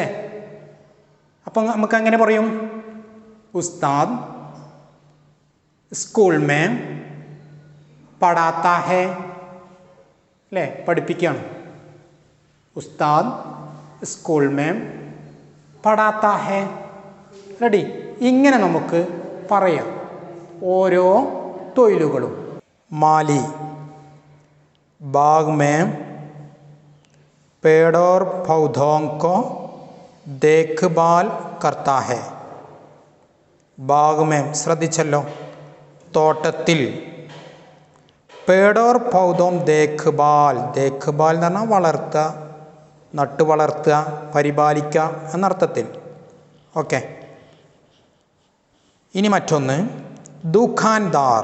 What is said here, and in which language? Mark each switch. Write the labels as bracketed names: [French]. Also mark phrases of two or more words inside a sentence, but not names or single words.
[Malayalam] അപ്പം നമുക്ക് അങ്ങനെ പറയും. [Hindi] उस्ताद स्कूल में पढ़ाता है [Malayalam] അല്ലേ? പഠിപ്പിക്കുകയാണ്. [Hindi] उस्ताद स्कूल में पढ़ाता है. [Malayalam] റെഡി? ഇങ്ങനെ നമുക്ക് പറയാം ഓരോ തൊഴിലുകളും. [Hindi] माली बाग में पेड़ और पौधों को देखभाल करता है. बाग में [Malayalam] ശ്രദ്ധിച്ചല്ലോ. [Hindi] തോട്ടത്തിൽ. पेड़ और पौधों देखभाल. [Malayalam] ദേഖ്ഭാൽ എന്ന് പറഞ്ഞാൽ വളർത്തുക, നട്ടു വളർത്തുക, പരിപാലിക്കുക എന്നർത്ഥത്തിൽ. ഓക്കെ. ഇനി മറ്റൊന്ന് ദുഖാൻദാർ.